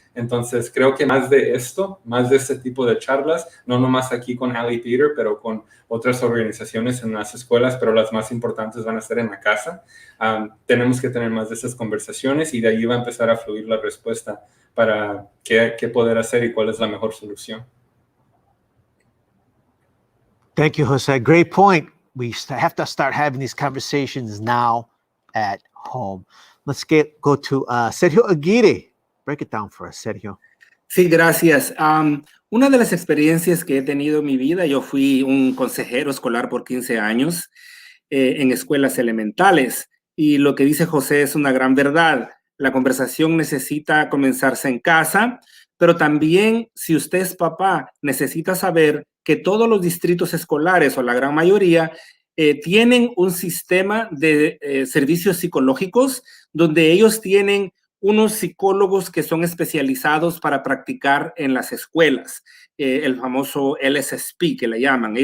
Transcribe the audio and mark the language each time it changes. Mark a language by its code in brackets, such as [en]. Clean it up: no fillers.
[es] Entonces, creo que más de este tipo de charlas, no nomás aquí con Ali Peter, pero con otras organizaciones en las escuelas, pero las más importantes van a ser en la casa. Tenemos que tener más de esas conversaciones, y de ahí va a empezar a fluir la respuesta para qué poder hacer y cuál es la mejor solución. [en] Thank you, Jose. Great point. We have to start having these conversations now at home. Let's go to Sergio Aguirre. Break it down for us, Sergio. [es] Sí, gracias. Una de las experiencias que he tenido en mi vida, yo fui un consejero escolar por 15 años en escuelas elementales, y lo que dice José es una gran verdad. La conversación necesita comenzarse en casa, pero también, si usted es papá, necesita saber que todos los distritos escolares, o la gran mayoría, tienen un sistema de servicios psicológicos donde ellos tienen unos psicólogos que son especializados para practicar en las escuelas, el famoso LSSP que le llaman.